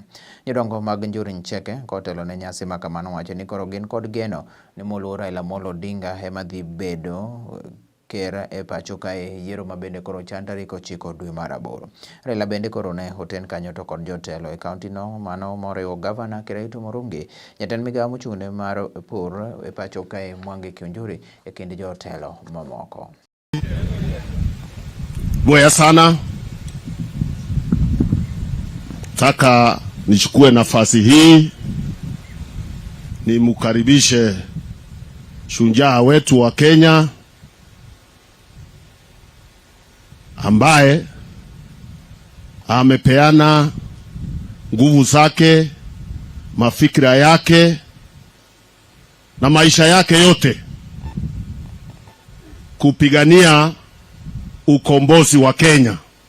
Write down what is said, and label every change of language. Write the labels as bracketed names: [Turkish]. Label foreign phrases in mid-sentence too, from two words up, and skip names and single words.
[Luo (Kenya and Tanzania)] Jodongo mag Njuri Ncheke kotelo ne nyasi ma kamano wacho ni koro gin kod geno ni moluor Raila Amolo Odinga ema dhi bedo ker e pacho kae yiero mabende koro chan tarik 9 dwe mar 8. Raila bende koro ne oten kanyo to kod jotelo e kaunti no mano moriwo gavana Kiraitu Murungi, jatend migawo mochung'ne mar pur e pacho kae Mwangi Kiunjuri e kind jotelo mamoko. [Swahili] Boya sana. Taka nichukue nafasi hii nimkaribishe shujaa wetu wa Kenya ambaye amepeana nguvu zake, mafikira yake na maisha yake yote kupigania ukombozi wa Kenya.